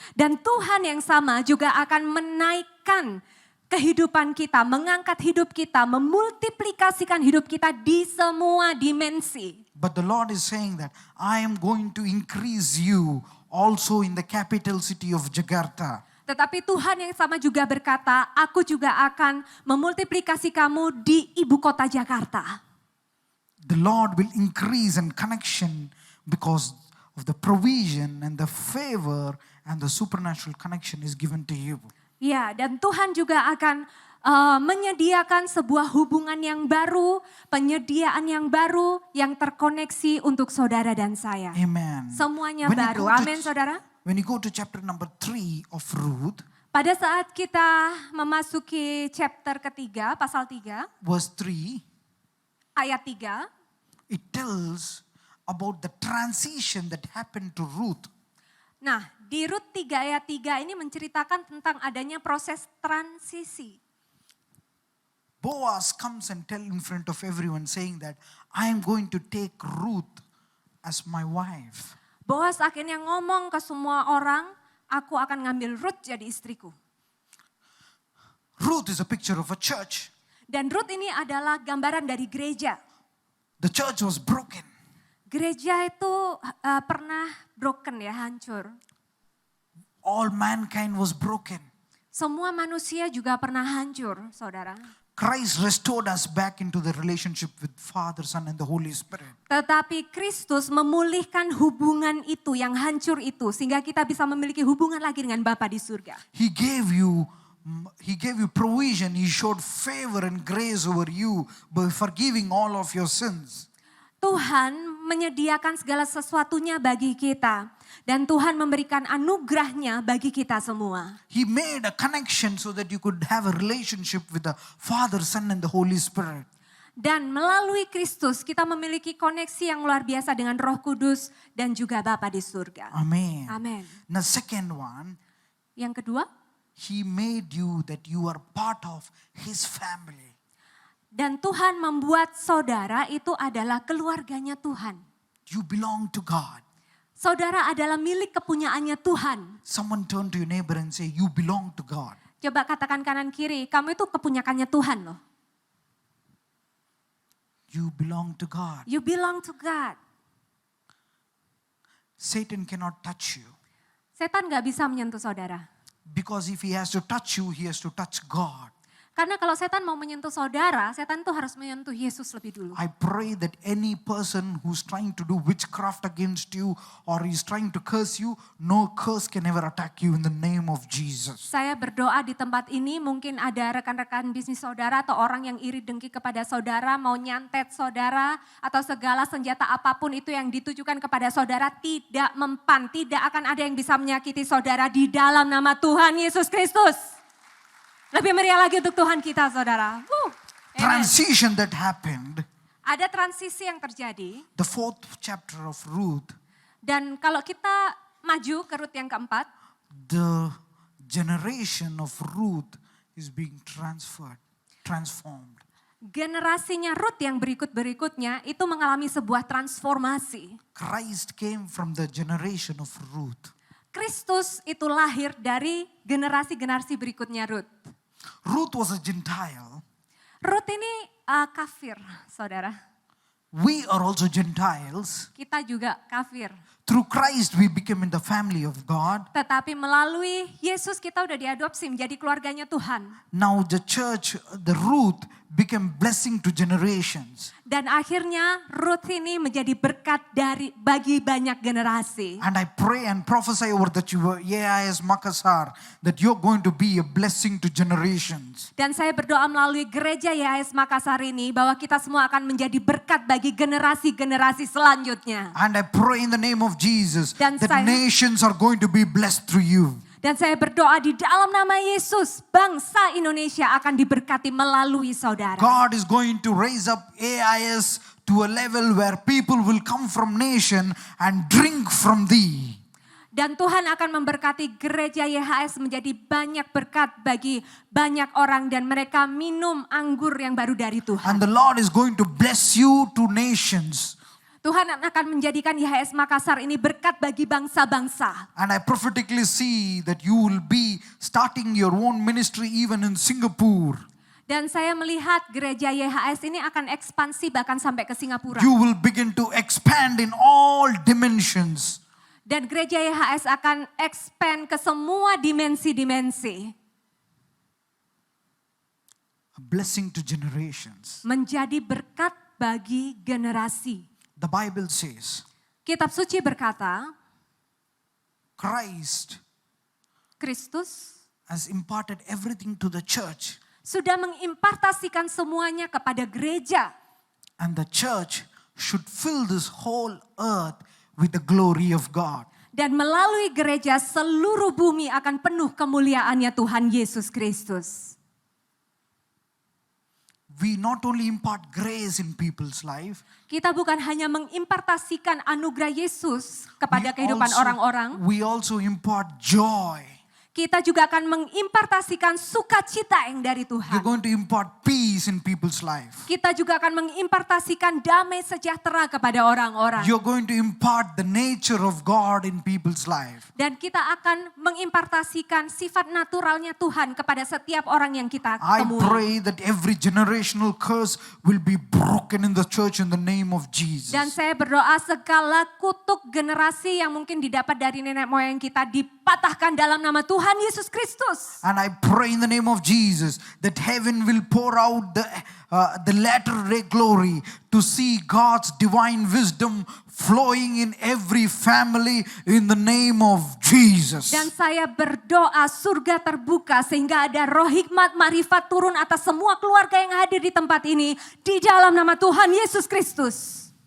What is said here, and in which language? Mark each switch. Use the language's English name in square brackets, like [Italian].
[Indonesian] Dan Tuhan yang sama juga akan menaikkan kehidupan kita, mengangkat hidup kita, memultiplikasikan hidup kita di semua dimensi. [English] But the Lord is saying that I am going to increase you also in the capital city of Jakarta. [Indonesian] Tetapi Tuhan yang sama juga berkata, aku juga akan memultiplikasi kamu di ibu kota Jakarta. [English] The Lord will increase in connection because of the provision and the favor and the supernatural connection is given to you. [Indonesian] Ya, dan Tuhan juga akan menyediakan sebuah hubungan yang baru, penyediaan yang baru yang terkoneksi untuk saudara dan saya. Amen. Semuanya [English] When you [Indonesian] baru. [English] go to- [Indonesian] Amin saudara. [English] When you go to chapter number 3 of Ruth, [Indonesian] Pada saat kita memasuki chapter ketiga, pasal 3, [English] verse 3, [Indonesian] ayat 3. [English] it tells about the transition that happened to Ruth. [Indonesian] Nah, di Rut 3 ayat 3 ini menceritakan tentang adanya proses transisi. [English] Boaz comes and tell in front of everyone saying that I am going to take Ruth as my wife. [Indonesian] Boaz akhirnya ngomong ke semua orang aku akan ngambil Ruth jadi istriku. [English] Ruth is a picture of a church. [Indonesian] Dan Ruth ini adalah gambaran dari gereja. [English] The church was broken. [Indonesian] Gereja itu pernah broken ya, hancur. [English] All mankind was broken. [Indonesian] Semua manusia juga pernah hancur, saudara. [English] Christ restored us back into the relationship with Father, Son and the Holy Spirit. [Indonesian] Tetapi Kristus memulihkan hubungan itu yang hancur itu sehingga kita bisa memiliki hubungan lagi dengan Bapa di surga. [English] He gave you provision. He showed favor and grace over you by forgiving all of your sins. [Indonesian] Tuhan menyediakan segala sesuatunya bagi kita. Dan Tuhan memberikan anugerahnya bagi kita semua. [English] He made a connection so that you could have a relationship with the Father, Son and the Holy Spirit. [Indonesian] Dan melalui Kristus kita memiliki koneksi yang luar biasa dengan Roh Kudus dan juga Bapa di surga. Amen. Amen. [English] The second one, [Indonesian] Yang kedua, [English] He made you that you are part of His family. [Indonesian] dan Tuhan membuat saudara itu adalah keluarganya Tuhan. [English] You belong to God. [Indonesian] Saudara adalah milik kepunyaannya Tuhan. [English] Someone turn to your neighbor and say, you belong to God. [Indonesian] Coba katakan kanan kiri, kamu itu kepunyakannya Tuhan loh. [English] You belong to God. You belong to God. Satan cannot touch you. [Indonesian] Setan gak bisa menyentuh saudara. [English] Because if he has to touch you, he has to touch God. [Indonesian] Karena kalau setan mau menyentuh saudara, setan itu harus menyentuh Yesus lebih dulu. [English] I pray that any person who's trying to do witchcraft against you or is trying to curse you, no curse can ever attack you in the name of Jesus. [Indonesian] Saya berdoa di tempat ini mungkin ada rekan-rekan bisnis saudara atau orang yang iri dengki kepada saudara, mau nyantet saudara atau segala senjata apapun itu yang ditujukan kepada saudara tidak mempan, tidak akan ada yang bisa menyakiti saudara di dalam nama Tuhan Yesus Kristus. Lebih meriah lagi untuk Tuhan kita, saudara. Amen. [English] Transition that happened, [Indonesian] Ada transisi yang terjadi. [English] the 4th chapter of Ruth, [Indonesian] Dan kalau kita maju ke Rut yang keempat, [English] the generation of Ruth is being transformed. [Indonesian] generasinya Rut yang berikut-berikutnya itu mengalami sebuah transformasi. [English] Christ came from the generation of Ruth. [Indonesian] Kristus itu lahir dari generasi-generasi berikutnya Rut. [English] Ruth was a Gentile. [Indonesian] Rut ini kafir, saudara. [English] We are also Gentiles. [Indonesian] Kita juga kafir. [English] Through Christ we became in the family of God. [Indonesian] Tetapi melalui Yesus kita udah diadopsi menjadi keluarganya Tuhan. [English] Now the church, the Ruth became blessing to generations. [Indonesian] Dan akhirnya Rut ini menjadi berkat bagi banyak generasi. [English] And I pray and prophesy over the AIS Makassar that you're going to be a blessing to generations. [Indonesian] Dan saya berdoa melalui gereja YAS Makassar ini bahwa kita semua akan menjadi berkat bagi generasi-generasi selanjutnya. [English] And I pray in the name of Jesus [Indonesian] Dan [English] that [Indonesian] saya- [English] nations are going to be blessed through you. [Indonesian] Dan saya berdoa di dalam nama Yesus, bangsa Indonesia akan diberkati melalui saudara. [English] God is going to raise up AIS to a level where people will come from nation and drink from thee. [Indonesian] Dan Tuhan akan memberkati gereja YHS menjadi banyak berkat bagi banyak orang dan mereka minum anggur yang baru dari [English] And [Indonesian] Tuhan. [English] the Lord is going to bless you to nations. [Indonesian] Tuhan akan menjadikan YHS Makassar ini berkat bagi bangsa-bangsa. [English] And I prophetically see that you will be starting your own ministry even in Singapore. [Indonesian] Dan saya melihat gereja YHS ini akan ekspansi bahkan sampai ke Singapura. [English] You will begin to expand in all dimensions. [Indonesian] Dan gereja YHS akan expand ke semua dimensi-dimensi. [English] A blessing to generations. [Indonesian] Menjadi berkat bagi generasi. [English] The Bible says, [Indonesian] Kitab suci berkata, [English] Christ [Indonesian] Kristus [English] has imparted everything to the church. [Indonesian] sudah mengimpartasikan semuanya kepada gereja. [English] And the church should fill this whole earth with the glory of God. [Indonesian] Dan melalui gereja seluruh bumi akan penuh kemuliaannya Tuhan Yesus Kristus. [English] We not only impart grace in people's life, [Indonesian] Kita bukan hanya mengimpartasikan anugerah Yesus kepada kehidupan orang-orang. [English] we also impart joy. [Indonesian] kita juga akan mengimpartasikan sukacita yang dari [English] You're [Indonesian] Tuhan. [English] going to impart peace in people's life. [Indonesian] Kita juga akan mengimpartasikan damai sejahtera kepada orang-orang. [English] You're going to impart the nature of God in people's life. [Indonesian] Dan kita akan mengimpartasikan sifat naturalnya Tuhan kepada setiap orang yang kita [English] I [Indonesian] temui. [English] pray that every generational curse will be broken in the church in the name of Jesus. [Indonesian] Dan saya berdoa segala kutuk generasi yang mungkin didapat dari nenek moyang kita dipatahkan dalam nama Tuhan Yesus Kristus. [English] And I pray in the name of Jesus that heaven will pour out the latter day glory to see God's divine wisdom flowing in every family in the name of Jesus. [Indonesian] Dan saya berdoa surga terbuka sehingga ada roh hikmat marifat turun atas semua keluarga yang hadir di tempat ini di dalam nama Tuhan Yesus Kristus.